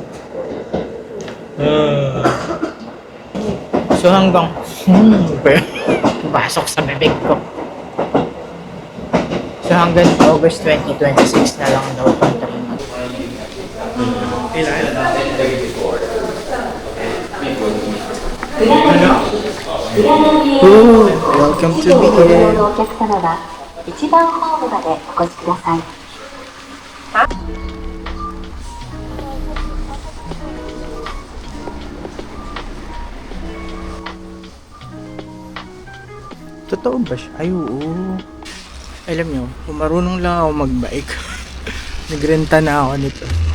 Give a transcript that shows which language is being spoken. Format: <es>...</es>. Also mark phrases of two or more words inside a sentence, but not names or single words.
<tl>So hanggang pasok sa bibig ko. So hanggang August 2026 na lang daw pang 3 months.</tl> <en>Welcome to BA.</en> <ja>お客様は1番ホームまでお越しください。</ja> <tl>Totoo ba siya? Ay, oo. Alam nyo, kung marunong lang ako mag-bike, nagrenta na ako nito.</tl>